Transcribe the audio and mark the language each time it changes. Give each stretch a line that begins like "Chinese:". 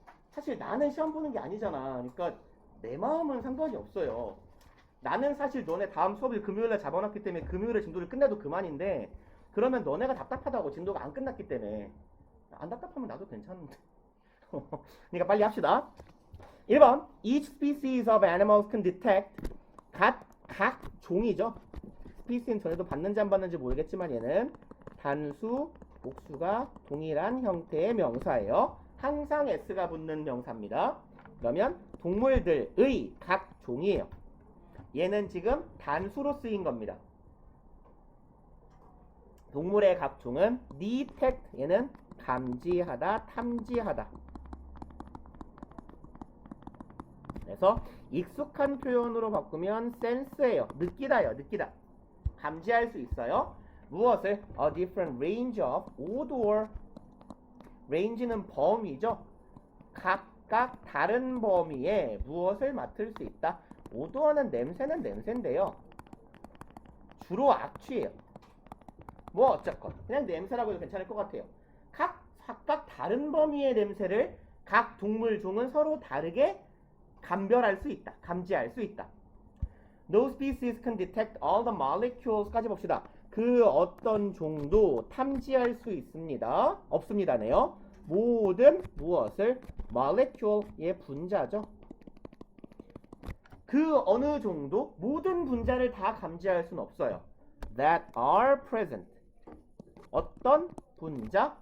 Korean: 사실 나는 시험 보는 게 아니잖아. 그러니까 내 마음은 상관이 없어요. 나는 사실 너네 다음 수업을 금요일에 잡아놨기 때문에 금요일에 진도를 끝내도 그만인데 그러면 너네가 답답하다고 진도가 안 끝났기 때문에. 안 답답하면 나도 괜찮은데. 그러니까 빨리 합시다.
English: 1번 Each species of animals can detect.
Korean: 각 종이죠. 스피시는 전에도 받는지 안 받는지 모르겠지만 얘는 단수, 복수가 동일한 형태의 명사예요. 항상 s가 붙는 명사입니다. 그러면 동물들의 각 종이에요. 얘는 지금 단수로 쓰인 겁니다. 동물의 각 종은 detect, 얘는 감지하다, 탐지하다. 그래서 익숙한 표현으로 바꾸면 sense예요. 느끼다요, 느끼다. 감지할 수 있어요. 무엇을? A different range of odor. range는 범위죠. 각각 다른 범위에 무엇을 맡을 수 있다. odor는 냄새는 냄새인데요. 주로 악취예요. 뭐 어쨌건 그냥 냄새라고 해도 괜찮을 것 같아요. 각각 다른 범위의 냄새를 각 동물 종은 서로 다르게 감별할 수 있다. 감지할 수 있다.
English: No species can detect all the molecules까지 봅시다.
Korean: 그 어떤 종도 탐지할 수 있습니다. 없습니다네요. 모든 무엇을? molecule의 분자죠. 그 어느 종도 모든 분자를 다 감지할 수는 없어요.
English: That are present. 어떤 분자?